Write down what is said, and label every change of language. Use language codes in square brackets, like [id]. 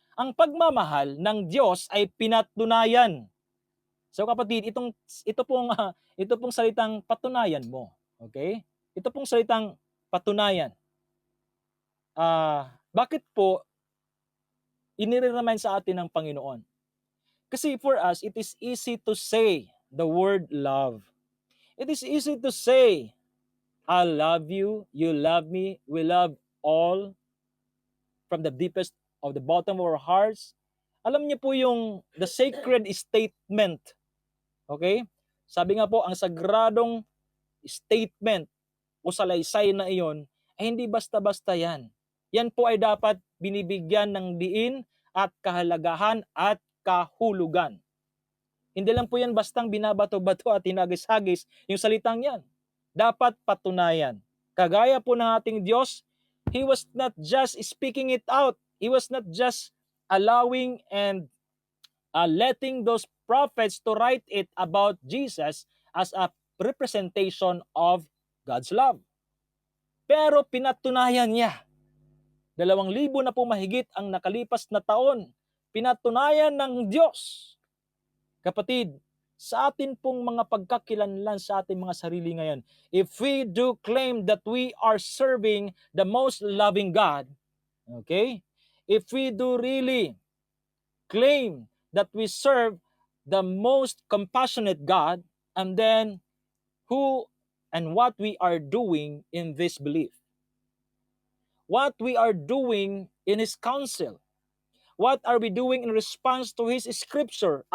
[tl] Ang pagmamahal ng Diyos ay pinatunayan. So kapatid, ito pong salitang patunayan mo, okay? Ito pong salitang patunayan. Bakit po inire-remind sa atin ng Panginoon? [en] Kasi for us, it is easy to say the word love. It is easy to say, I love you, you love me, we love all from the deepest of the bottom of our hearts. [tl] Alam niyo po yung [en] the sacred statement. [tl] Okay? Sabi nga po, ang sagradong statement o salaysay na iyon ay hindi basta-basta yan. Yan po ay dapat binibigyan ng diin at kahalagahan at kahulugan. Hindi lang po yan bastang binabato-bato at hinagis-hagis yung salitang yan. Dapat patunayan. Kagaya po ng ating Diyos, [en] He was not just speaking it out. He was not just allowing and letting those prophets to write it about Jesus as a representation of God's love. [tl] Pero pinatunayan niya. 2,000 na po mahigit ang nakalipas na taon. Pinatunayan ng Diyos. Kapatid, sa atin pong mga pagkakilanlan sa ating mga sarili ngayon, [en] if we do claim that we are serving the most loving God, okay? If we do really claim that we serve the most compassionate God, and then who and what we are doing in this belief, what we are doing in His counsel, what are we doing in response to His scripture?